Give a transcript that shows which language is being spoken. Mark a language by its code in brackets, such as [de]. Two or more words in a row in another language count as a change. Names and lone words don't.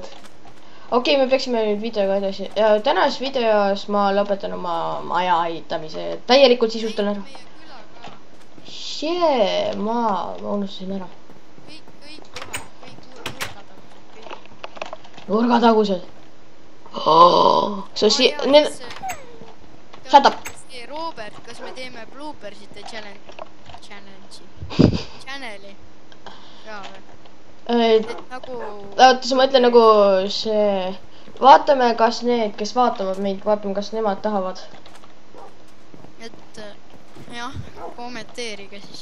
[et] Okei, me peaksime nüüd videoga edasi. Ja tänases videos ma lõpetan oma maja ehitamise. Täielikult sisustan ära. Jee, ma unustasin ära. Kõik Nurgatagused. Need... [en] Shut up. [et] Robert, kas me teeme [en] bloopersite channel'i? [et] Jaa või? Nagu... Oota, sa mõtle nagu see... Vaatame, kas need, kes vaatavad meid, vaatame, kas nemad tahavad. Et jah, kommenteerige siis.